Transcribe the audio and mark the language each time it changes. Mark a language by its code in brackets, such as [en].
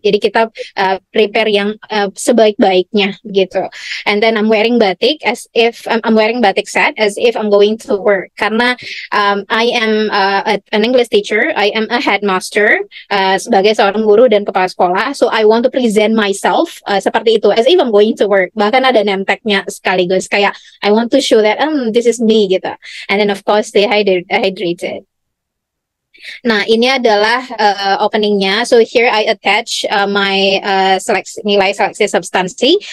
[id] Jadi kita prepare yang sebaik-baiknya gitu. [en] And then I'm wearing batik as if I'm wearing batik set as if I'm going to work. [id] Karena [en] I am an English teacher, I am a headmaster [id] sebagai seorang guru dan kepala sekolah. [en] So I want to present myself [id] seperti itu [en] as if I'm going to work. [id] Bahkan ada name tag-nya sekaligus kayak [en] I want to show that this is me [id] gitu. [en] And then of course stay hydrated. [id] Nah, ini adalah openingnya. [en] So here I attach my [id] nilai seleksi substansi.